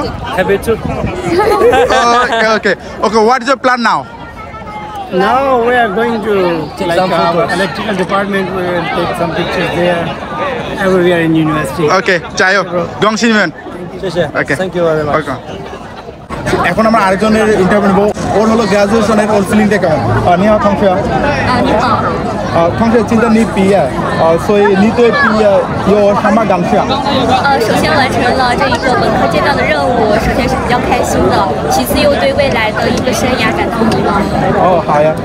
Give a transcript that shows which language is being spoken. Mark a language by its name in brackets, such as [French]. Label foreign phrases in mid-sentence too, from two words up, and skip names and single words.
[English] Happy too. Okay. What is your plan now? Now we are going to electrical department. We will take some pictures there. Everywhere in university. Okay, [Chinese] 加油。恭喜你们. [English] Okay. Thank you very much. Okay. [Bangla] এখন আমরা আরেকজনের ইন্টারভিউ নেব, ওর হলো গ্রাজুয়েশনের ওর ফিলিংটা কেমন। [Chinese] 你好同学。你好。同学，今天你毕业，所以你对毕业有什么感想？首先完成了这一个本科阶段的任务，首先是比较开心的。其次又对未哦，好呀。